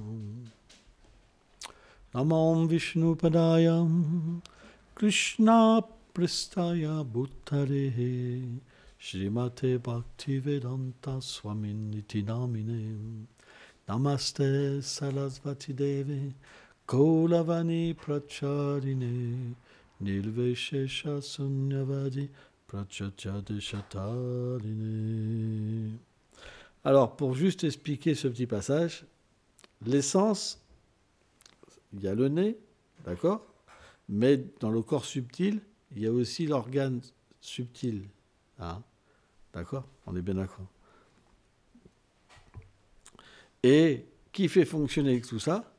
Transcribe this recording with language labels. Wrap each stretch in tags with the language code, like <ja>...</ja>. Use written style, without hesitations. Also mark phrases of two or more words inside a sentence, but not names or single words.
<sa>Namam Vishnu Padayam Krishna Pristaya Bhuttare Srimate Bhaktivedanta Swaminiti Namine Namaste Sarasvati Devi Kaulavani Pracharine Nilveshesha Sunyavadi Prachatyadeshatarine.</sa> <fr>Alors, pour juste expliquer ce petit passage, l'essence, il y a le nez, d'accord? Mais dans le corps subtil, il y a aussi l'organe subtil. Hein, d'accord? On est bien d'accord. Et qui fait fonctionner tout ça?</fr>